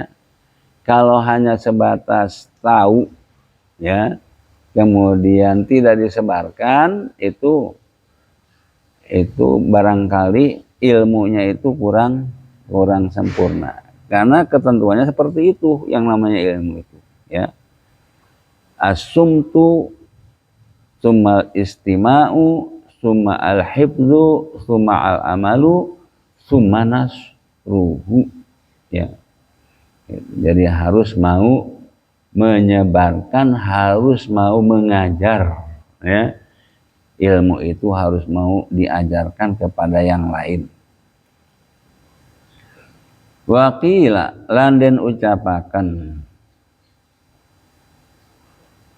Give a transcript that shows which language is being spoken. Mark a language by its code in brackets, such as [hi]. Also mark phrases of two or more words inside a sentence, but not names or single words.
[id] Kalau hanya sebatas tahu ya, kemudian tidak disebarkan, itu barangkali ilmunya itu kurang sempurna. Karena ketentuannya seperti itu yang namanya ilmu itu ya. [ar] الصمت، ثم الاستماع، ثم الحفظ، ثم العمل، ثم نشره ya. [id] Jadi harus mau menyebarkan, harus mau mengajar ya. Ilmu itu harus mau diajarkan kepada yang lain. [jv] Waqila lan den ucapaken